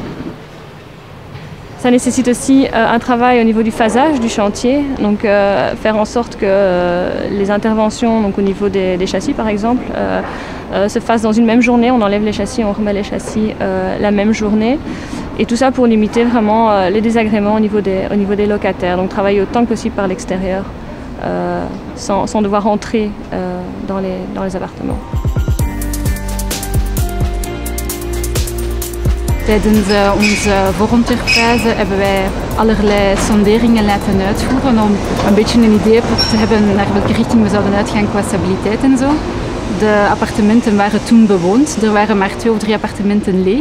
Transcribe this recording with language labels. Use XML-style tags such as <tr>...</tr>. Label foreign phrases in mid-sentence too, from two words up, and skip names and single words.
<fr>Ça nécessite aussi un travail au niveau du phasage du chantier, donc faire en sorte que les interventions donc au niveau des châssis par exemple se fassent dans une même journée. On enlève les châssis, on remet les châssis la même journée. Et tout ça pour limiter vraiment les désagréments au niveau des locataires. Donc travailler autant que possible par l'extérieur sans devoir entrer dans les appartements.</fr> <nl>Tijdens onze voorontwerpfase hebben wij allerlei sonderingen laten uitvoeren om een beetje een idee te hebben naar welke richting we zouden uitgaan qua stabiliteit en zo. De appartementen waren toen bewoond, er waren maar 2 of 3 appartementen leeg.</nl>